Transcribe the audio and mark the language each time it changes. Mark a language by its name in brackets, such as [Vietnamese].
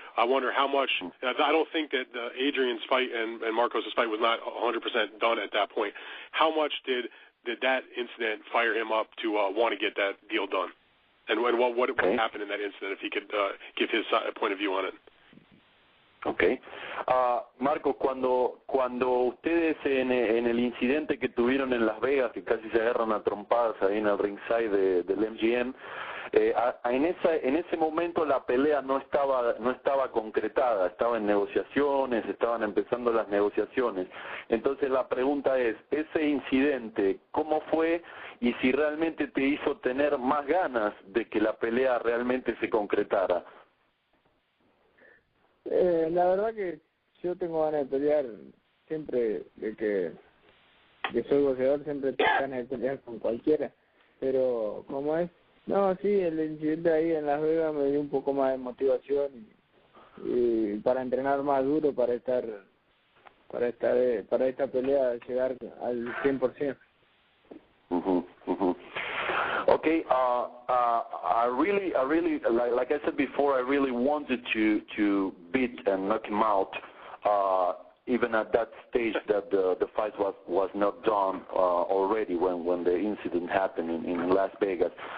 [English] I wonder how much, I don't think that Adrien's fight and Marcos' fight was not 100% done at that point. How much did that incident fire him up to want to get that deal done? And what happened in that incident, if he could give his point of view on it? Okay. [Spanish] Marcos, cuando ustedes en el incidente que tuvieron en Las Vegas, que casi se agarran a trompadas ahí en el ringside del MGM, En ese momento la pelea no estaba concretada, estaba en negociaciones, estaban empezando las negociaciones. Entonces la pregunta es, ese incidente, ¿cómo fue y si realmente te hizo tener más ganas de que la pelea realmente se concretara? La verdad que yo tengo ganas de pelear siempre, de que soy boxeador, siempre tengo ganas de pelear con cualquiera, pero ¿cómo es? No, sí, el incidente ahí en Las Vegas me dio un poco más de motivación y para entrenar más duro para esta pelea llegar al 100%. [English] Okay, I really, like I said before, I really wanted to beat and knock him out, even at that stage that the fight was not done already when the incident happened in Las Vegas.